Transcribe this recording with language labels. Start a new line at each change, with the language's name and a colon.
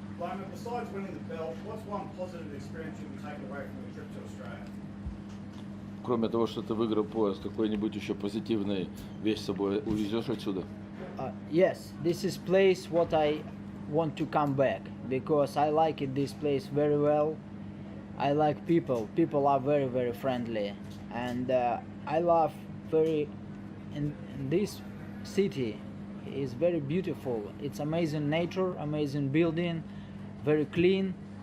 English: Loma, besides winning the belt, what's one positive experience you'll be taking away from the trip to Australia?
Russian: Кроме того, что ты выиграл пояс, какой-нибудь еще позитивный вещь с собой увезешь отсюда?
English: Yes, this is place what I want to come back, because I like it, this place very well. I like people. People are very, very friendly, and I love very. In this city is very beautiful. It's amazing nature, amazing building, very clean,